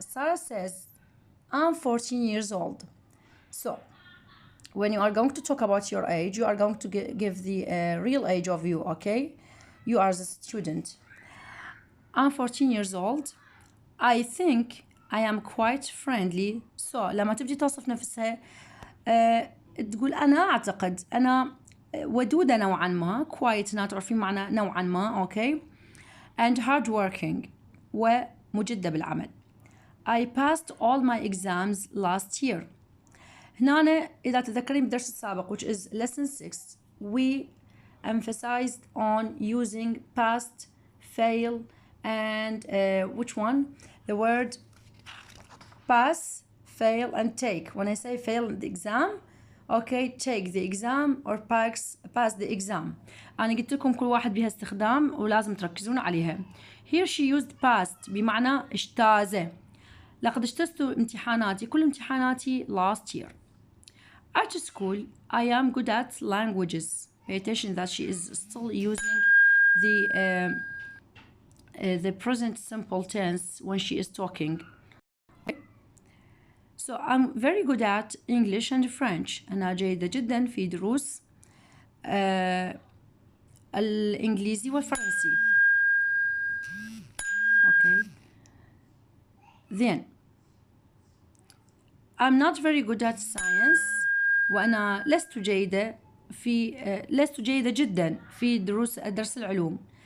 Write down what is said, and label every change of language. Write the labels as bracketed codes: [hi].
[en] Sarah says, I'm 14 years old. So, when you are going to talk about your age, you are going to give the real age of you, okay? You are the student. I'm 14 years old. I think I am quite friendly. [ar] So لما تبدي توصف نفسها تقول أنا أعتقد أنا ودودة نوعا ما، quite هنا تعرفين معنى نوعا ما، okay. [en] And hard working، [ar] ومجدة بالعمل. [en] I passed all my exams last year. [ar] هنا إذا تذكرين بالدرس السابق [en] which is lesson 6 we emphasized on using past, fail, and which one? The word pass, fail, and take. When I say fail the exam, okay, take the exam or pass the exam. [ar] أنا قلت لكم كل واحد بها استخدام ولازم تركزون عليها. [en] Here she used past [ar] بمعنى اجتاز. لقد اجتزت امتحاناتي، كل امتحاناتي [en] last year. At school, I am good at languages. Pay attention that she is still using the the present simple tense when she is talking. So I'm very good at English and French. [ar] أنا جيدة جدا في دروس الإنجليزي والفرنسي. [en] Okay. Then I'm not very good at science. [ar] وأنا لست جيدة جدا في درس العلوم.